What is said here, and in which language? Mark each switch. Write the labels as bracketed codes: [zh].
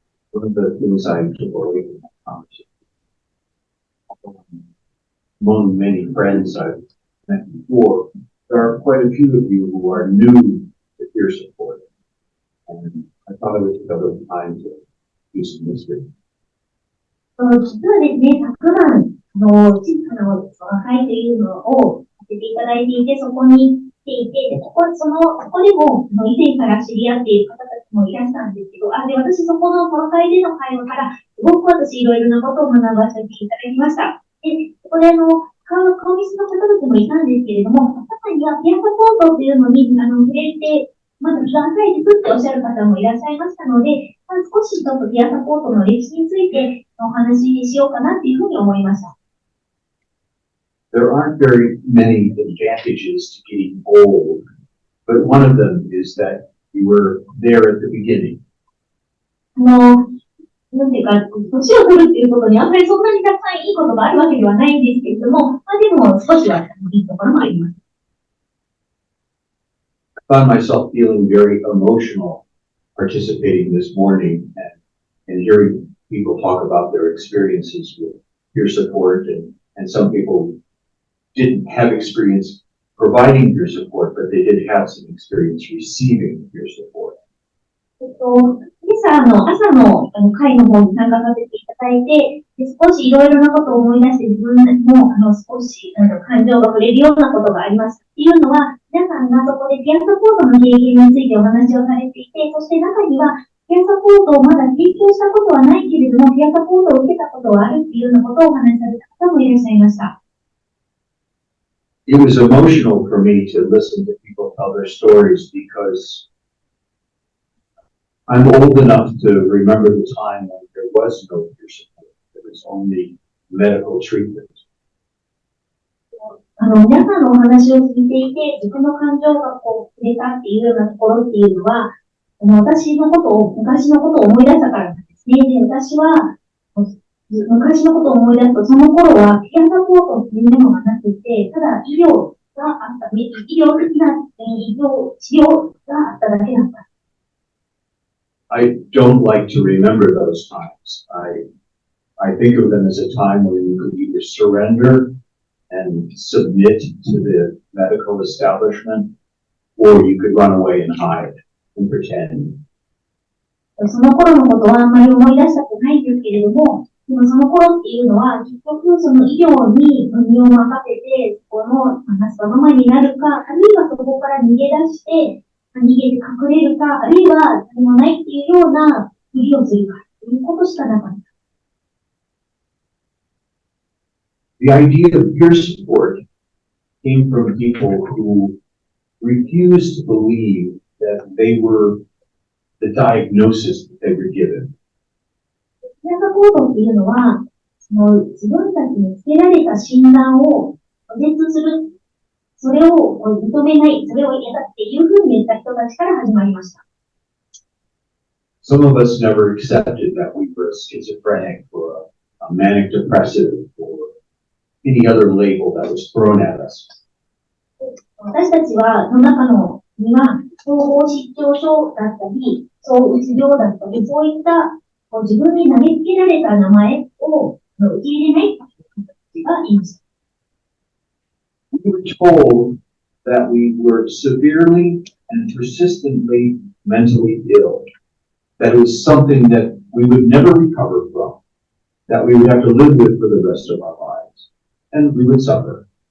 [en] One of the things I took away from that conversation, among many friends I've met before, there are quite a few of you who are new to peer support. And I thought I would take a little time to do some history. [ja] 実はですね、たくさん小さな会というのをさせていただいていて、そこに来ていて、そこでも以前から知り合っている方たちもいらっしゃるんですけど、で、私そこの会での会話から、すごく私いろいろなことを学ばせていただきました。で、そこで顔見知りの方たちもいたんですけれども、中にはピアサポートというのに触れて、まだ気が浅いですっておっしゃる方もいらっしゃいましたので、少しちょっとピアサポートの歴史についてお話ししようかなというふうに思いました。 [en] There aren't very many advantages to getting old, but one of them is that you were there at the beginning. [ja] なんていうか、年を取るっていうことにあんまりそんなにたくさんいいことがあるわけではないんですけれども、でも少しはいいところもあります。 [en] I found myself feeling very emotional participating this morning and hearing people talk about their experiences with peer support, and some people didn't have experience providing peer support, but they did have some experience receiving peer support. [ja] 今朝朝の会の方に参加させていただいて、少しいろいろなことを思い出して自分も少し感情が触れるようなことがありました。っていうのは、皆さんがそこでピアサポートの経験についてお話をされていて、そして中にはピアサポートをまだ提供したことはないけれども、ピアサポートを受けたことはあるっていうようなことをお話しされた方もいらっしゃいました。 [en] It was emotional for me to listen to people tell their stories because I'm old enough to remember the time when there was no peer support. There was only medical treatment. [ja] 皆さんのお話を聞いていて、自分の感情が触れたっていうようなところっていうのは、昔のことを思い出したからなんですね。で、私は、昔のことを思い出すと、その頃はピアサポートっていうものがなくて、ただ医療があった、医療的な治療があっただけだった。 [en] I don't like to remember those times. I think of them as a time when you could either surrender and submit to the medical establishment, or you could run away and hide and pretend. [ja] その頃のことはあんまり思い出したくないんですけれども、でもその頃っていうのは、結局その医療に身を任せて、そのそのままになるか、あるいはそこから逃げ出して、逃げて隠れるか、あるいは何もないっていうようなふりをするか、ということしかなかった。 [en] The idea of peer support came from people who refused to believe that they were the diagnosis that they were given. [ja] ピアサポートっていうのは、その自分たちにつけられた診断を拒絶する、それを認めない、それを嫌だっていうふうに言った人たちから始まりました。 [en] Some of us never accepted that we were schizophrenic or a manic depressive or any other label that was thrown at us. [ja] 私たちは、の中のには、統合失調症だったり、躁うつ病だったり、そういった自分に投げつけられた名前を受け入れない人たちがいました。 [en] We were told that we were severely and persistently mentally ill, that it was something that we would never recover from, that we would have to live with for the rest of our lives, and we would suffer.